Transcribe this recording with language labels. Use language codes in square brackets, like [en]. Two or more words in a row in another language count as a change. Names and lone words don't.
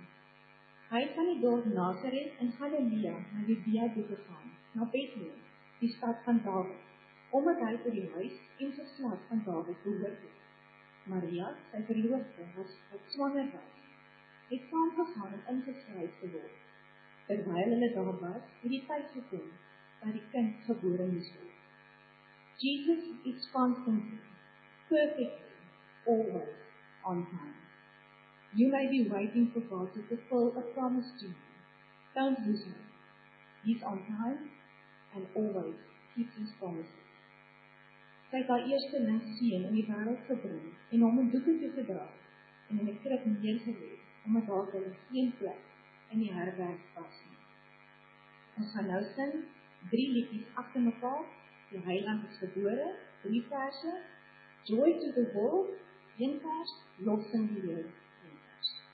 [af] Hy het van die dorp Nazareth in Galilea na Judea toe gegaan, na Bethlehem, die stad van Dawid, omdat hy tot die huis en geslag van Dawid behoort het. Maria, sy verloofde, wat swanger was, het saamgegaan om ingeskryf te word. Terwyl hulle daar was, het die tyd gekom dat die kind gebore moes word. [en] Jesus is constantly, perfectly, always on time. You may be waiting for God to fulfill a promise to you. Don't lose hope. He's on time and always keeps his promises. [af] Sy het haar eersteling seun in die wêreld gebring en hom in doeke toegedra en in 'n krib neergelê, omdat daar geen plek in die herberg was nie. Ons gaan nou sing 3 liedjies agter mekaar. Die Heiland is gebore, 3 verse. Joy to the world, 1 vers. Lofsing die Here, 1 vers.